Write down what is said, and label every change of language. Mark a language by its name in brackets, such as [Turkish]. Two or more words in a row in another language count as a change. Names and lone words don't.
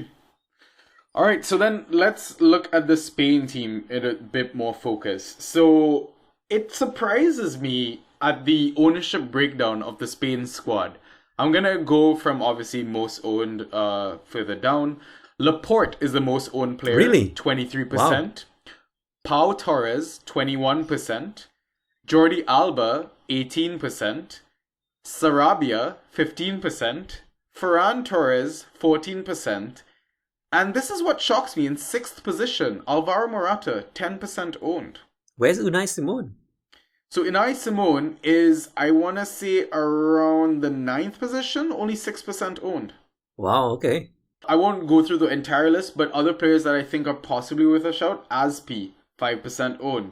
[English] All right, so then let's look at the Spain team in a bit more focus. So it surprises me at the ownership breakdown of the Spain squad. I'm gonna go from obviously most owned further down. Laporte is the most owned player, Really? 23%. Pau Torres, 21%. Jordi Alba, 18%. Sarabia, 15%. Ferran Torres, 14%. And this is what shocks me. In sixth position, Alvaro Morata, 10% owned. where's Unai Simon? So Unai Simon is, I want to say, around the ninth position, only 6% owned. Wow, okay. I won't go through the entire list, but other players that I think are possibly worth a shout, Aspi, 5% owned.